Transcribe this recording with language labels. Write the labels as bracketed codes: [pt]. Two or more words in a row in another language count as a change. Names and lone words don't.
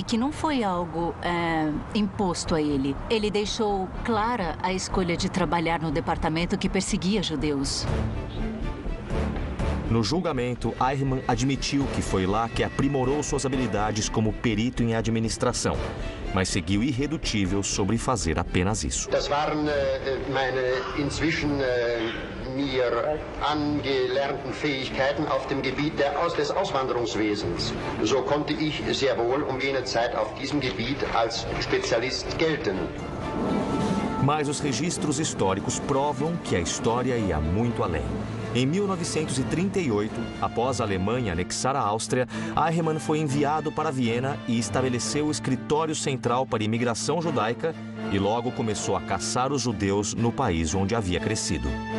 [pt] E que não foi algo imposto a ele. Ele deixou clara a escolha de trabalhar no departamento que perseguia judeus. No julgamento, Eichmann admitiu que foi lá que aprimorou suas habilidades como perito em administração, mas seguiu irredutível sobre fazer apenas isso. [de] Das waren meine inzwischen mir angelernten Fähigkeiten auf dem Gebiet des Auswanderungswesens. So konnte ich sehr wohl jene Zeit auf diesem Gebiet als Spezialist gelten. [pt] Mas os registros históricos provam que a história ia muito além. Em 1938, após a Alemanha anexar a Áustria, Eichmann foi enviado para Viena e estabeleceu o escritório central para imigração judaica e logo começou a caçar os judeus no país onde havia crescido.